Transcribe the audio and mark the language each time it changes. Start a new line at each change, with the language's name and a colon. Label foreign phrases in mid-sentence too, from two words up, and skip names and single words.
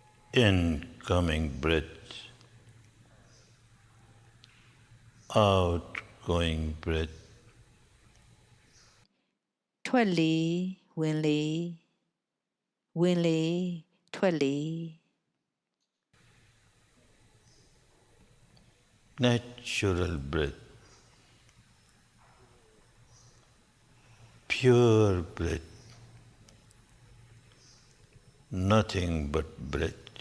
English: incoming breath, outgoing breath,
Burmese: ထွက်လေဝင်လေဝင်လေထွက်လေ
English: natural breath, pure breath, nothing but breath.